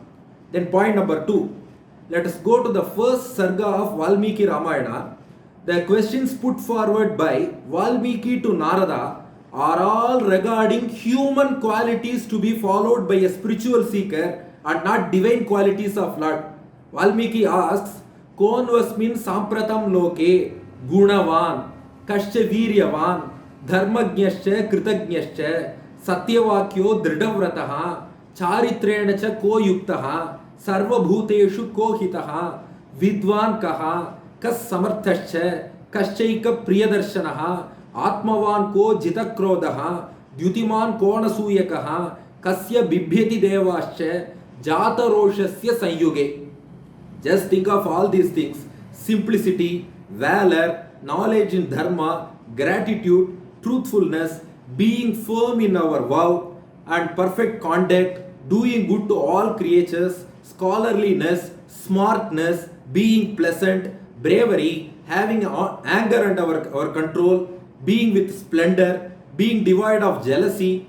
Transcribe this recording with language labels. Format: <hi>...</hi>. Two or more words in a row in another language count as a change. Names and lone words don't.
<en>Then point number 2, let us go to the first sarga of Valmiki Ramayana. The questions put forward by Valmiki to Narada are all regarding human qualities to be followed by a spiritual seeker and not divine qualities of Lord. Valmiki asks,</en> <sa>कोन्वस्मिन् साम्प्रतं लोके गुणवान् कश्च वीर्यवान् धर्मज्ञश्च कृतज्ञश्च सत्यवाक्यो दृढव्रतः चारित्रेण च को युक्तः सर्वभूतेषु को हितः विद्वान् कः कः समर्थश्च कश्चैक प्रियदर्शनः आत्मवान् को जितक्रोधः द्युतिमान् को नसूयकः कस्य बिभ्यति देवाश्च जात रोषस्य संयुगे.</sa> <en>Just think of all these things: simplicity, valor, knowledge in dharma, gratitude, truthfulness, being firm in our vow, and perfect conduct, doing good to all creatures, scholarliness, smartness, being pleasant, bravery, having anger under our control, being with splendor, being devoid of jealousy.</en>